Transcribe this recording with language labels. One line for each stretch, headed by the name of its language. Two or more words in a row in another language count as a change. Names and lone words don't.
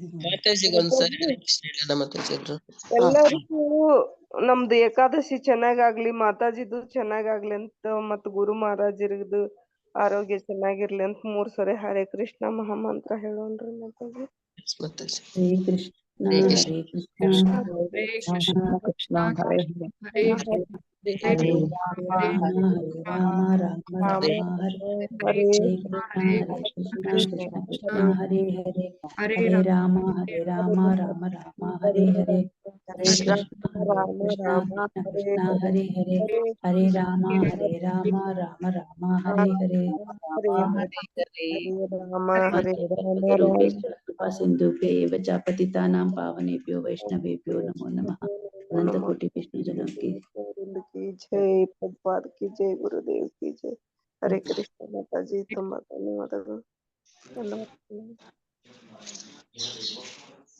Kannada: ಮಾತಾಜಿಗೆ ಒಂದ್ಸರಿ
Sanskrit: ಹರೇ ಕೃಷ್ಣ
Kannada: ಹೇಳೋಣ ಮಾತಾಜಿ ಎಲ್ರು. ಎಲ್ಲರಿಗೂ ನಮ್ದು ಏಕಾದಶಿ ಚೆನ್ನಾಗಾಗ್ಲಿ, ಮಾತಾಜಿದು ಚೆನ್ನಾಗಾಗ್ಲಿ ಅಂತ, ಮತ್ ಗುರು ಮಹಾರಾಜರಿದ್ದು ಆರೋಗ್ಯ ಚೆನ್ನಾಗಿರ್ಲಿ ಅಂತ 3 ಸರಿ
Sanskrit: ಹರೇ ಕೃಷ್ಣ
Kannada: ಮಹಾಮಂತ್ರ ಹೇಳೋಣ್ರಿ ಮಾತಾಜಿ. ಮಾತಾಜಿ
Sanskrit: ಹರೇ ಕೃಷ್ಣ ಹರೇ ಕೃಷ್ಣ. ಹರೇ ಕೃಷ್ಣ ಹರೇ ಕೃಷ್ಣ ಕೃಷ್ಣ ಹರೇ ಹರೇ. ಹರೇ ಹರೇ ಹರೇ ರಾಮ ಹರೇ ರಾಮ ರಾಮ ರಾಮ ಹರೇ ಹರೇ ಹರೇ ಕೃಷ್ಣ ಹರೇ ಕೃಷ್ಣ ಕೃಷ್ಣ ಕೃಷ್ಣ ಹರೇ ಹರೇ ಹರೇ ರಾಮ ರಾಮ ರಾಮ ಹರೇ ಹರೇ ಹರೇ ಕೃಷ್ಣ ಹರೇ ಕೃಷ್ಣ ಕೃಷ್ಣ ಕೃಷ್ಣ ಹರೇ ಹರೇ ಹರೇ ರಾಮ ರಾಮ ರಾಮ ಹರೇ ಹರೇ ಕೃಪಾ ಸಿಂಧುಭ್ಯ एव च पतितानां पावनेभ्यो वैष्णवेभ्यो नमो नमः।
Hindi: अनंत कोटि विष्णु जनों की जय, प्रभुपाद की जय, गुरुदेव की जय। हरे कृष्ण माताजी,
Kannada: ತುಂಬಾ ಧನ್ಯವಾದಗಳು.